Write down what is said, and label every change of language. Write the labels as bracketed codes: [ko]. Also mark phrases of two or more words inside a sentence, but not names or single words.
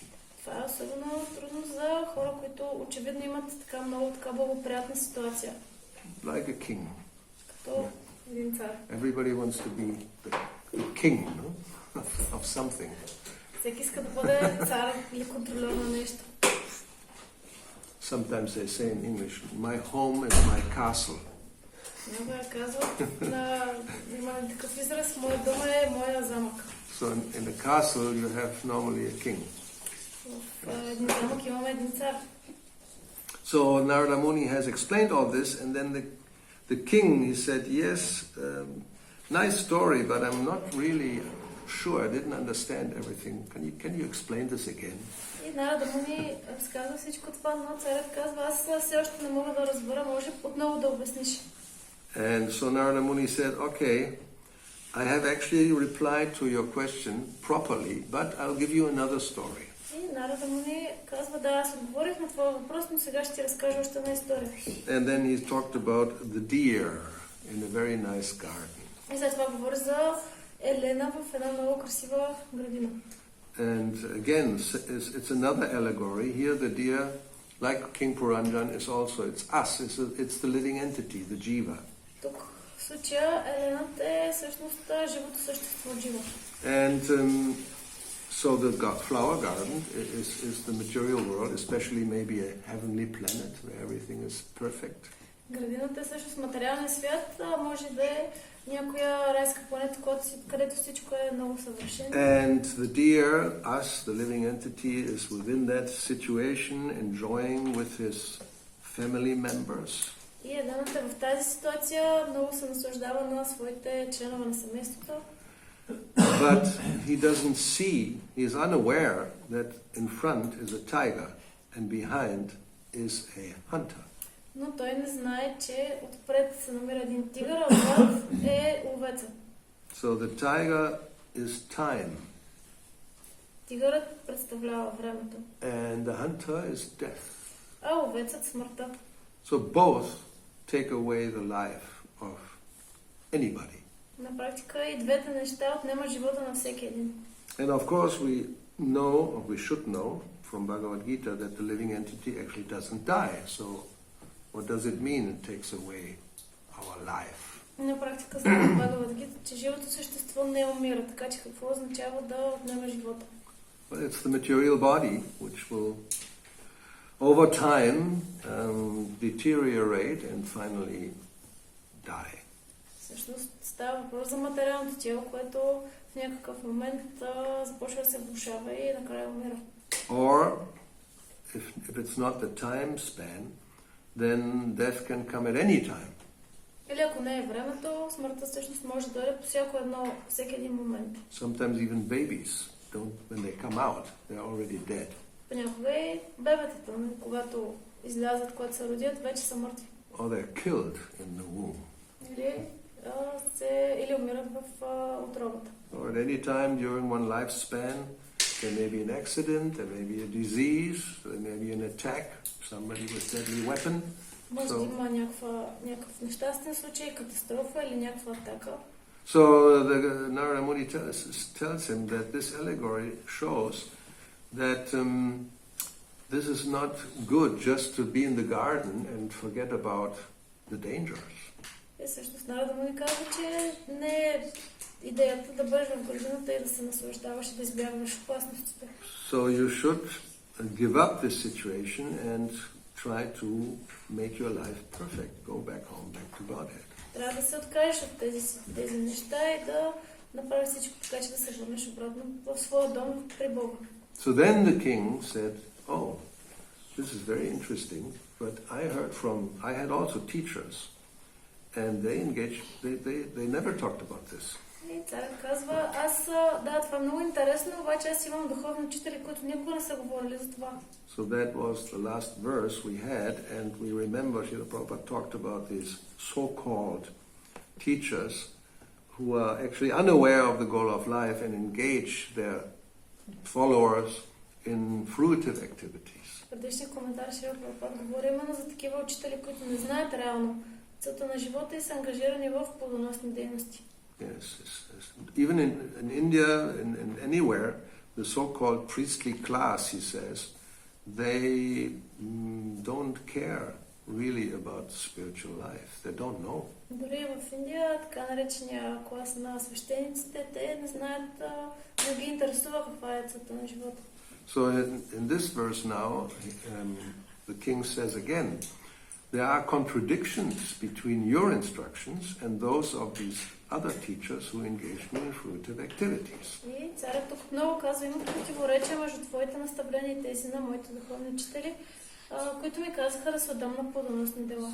[bg] Това е особено трудно за хора, които очевидно имат така много благоприятна ситуация. [en] Like a king. [bg] Като един цар. [en] Everybody wants to be the king, no? of something. [bg] Всеки иска да бъде цар или контролер на нещо. [en] Sometimes they say in English, my home is my castle. [bg] Някой казва, има такъв израз, моят дом е моя замък. [en] So in a castle you have normally a king. [bg] В един замък имаме един цар. [en] So Narada Muni has explained all this, and then the king, he said, yes, nice story, but I'm not really sure, I didn't understand everything. Can you explain this again? [bg] И Нарада Муни разказва всичко това, но царят казва, аз все още не мога да разбера, може отново да обясниш. [en] And so Narada Muni said, okay, I have actually replied to your question properly, but I'll give you another story. [bg] И Нарада Муни казва, да, аз отговорих на твоя въпрос, но сега ще ти разкажа още една история. [en] And then he talked about the deer in a very nice garden. [bg] И след това говори за Елена в една много красива градина. [en] And again, it's another allegory. Here the deer, like King Puranjan, is also, it's us, it's the living entity, the jiva. [bg] Тук в случая Елената е всъщност живото същество, джива. [en] And so the flower garden is the material world, especially maybe a heavenly planet where everything is perfect. [bg] Градината е всъщност материалния свят, може да е някоя райска планета, където всичко е много съвършено. [en] And the deer, us, the living entity, is within that situation, enjoying with his family members. [bg] И Елената в тази ситуация много се наслаждава на своите членове на семейството. [en] But he doesn't see, he is unaware that in front is a tiger and behind is a hunter. [bg] Но той не знае, че отпред се намира един тигър, а отзад е ловеца. [en] So the tiger is time. [bg] Тигърът представлява времето. [en] And the hunter is death. [bg] А ловецът смъртта. [en] So both take away the life of anybody. [bg] На практика и двете неща отнемат живота на всеки един. [en] And of course we know, or we should know, from Bhagavad Gita that the living entity actually doesn't die. So what does it mean it takes away our life? [bg] На практика знаем Бхагавад Гита, че живото същество не умира, така че какво означава да отнема живота? [en] Well, it's the material body which will over time deteriorate and finally die. [bg] Всъщност става въпрос за материалното тяло, което в някакъв момент започва да се влошава и накрая умира. [en] Or if it's not the time span, then death can come at any time. [bg] Или ако не е времето, смъртта всъщност може да дойде по всеки един момент. [en] Sometimes even babies don't, when they come out, they're already dead. [bg] Понякога и бебетата, когато излязат, когато се родят, вече са мъртви. [en] Or they're killed in the womb. [bg] Или умират в утробата. [en] Or at any time during one lifespan, there may be an accident, there may be a disease, there may be an attack, somebody with deadly weapon. [bg] Може да има някакъв нещастен случай, катастрофа или някаква атака. [en] So Narada Muni tells him that this allegory shows that this is not good just to be in the garden and forget about the dangers. [bg] И всъщност Нарада Муни казва, че не е идеята да бъдеш в градината и да се наслаждаваш и да избягваш опасностите. [en] So you should give up this situation and try to make your life perfect. Go back home, back to Godhead. [bg] Трябва да се откажеш от тези неща и да направиш всичко така, че да се върнеш обратно в своя дом при Бога. [en] So then the king said, oh, this is very interesting, but I had also teachers, and they never talked about this. [bg] И царят казва, това е много интересно, обаче аз имам духовни учители, които никога не са говорили за това. [en] So that was the last verse we had, and we remember Srila Prabhupada talked about these so-called teachers who are actually unaware of the goal of life and engage their followers in fruitive activities. [bg] Предишния коментар Шрила Прабхупада говори именно за такива учители, които не знаят реално целта на живота и са ангажирани в плодоносни дейности. [en] Yes. Even in India, in anywhere, the so-called priestly class, he says, they don't care really about spiritual life. They don't know. [bg] Дори в Индия, така наречения клас на свещениците, те не знаят, не ги интересува каква е целта на живота. [en] So in this verse now, the king says again, there are contradictions between your instructions and those of these other teachers who engage me in fruitive activities. [bg] И царят тук отново казва, има противоречия между твоите наставления и тези на моите духовни учители, които ми казаха да се отдам на плодоносни дела.